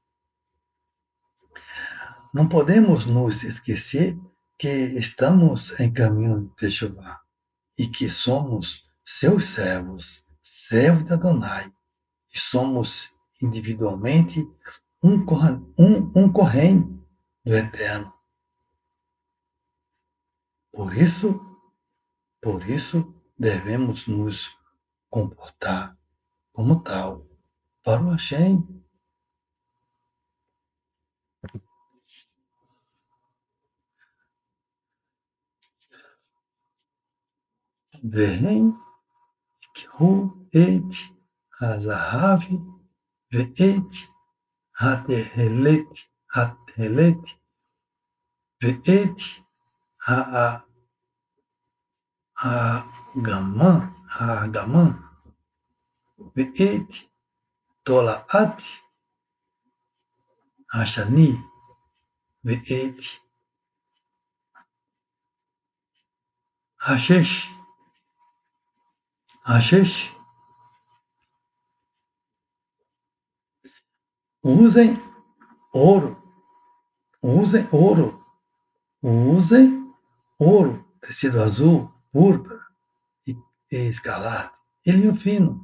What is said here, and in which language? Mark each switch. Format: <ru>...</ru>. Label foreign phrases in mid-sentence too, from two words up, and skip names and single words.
<pt>não podemos nos esquecer que estamos em caminho de Jeová e que somos seus servos, servos de Adonai, e somos individualmente um Kohen do Eterno. Por isso, devemos nos comportar como tal para o Hashem.</pt> <he>והם הוא את הזהב ואת התכלת ואת הארגמן ואת תולעת השני ואת השש.</he> <pt>Usem ouro, usem ouro, tecido azul, púrpura e escarlate, e linho fino.</pt>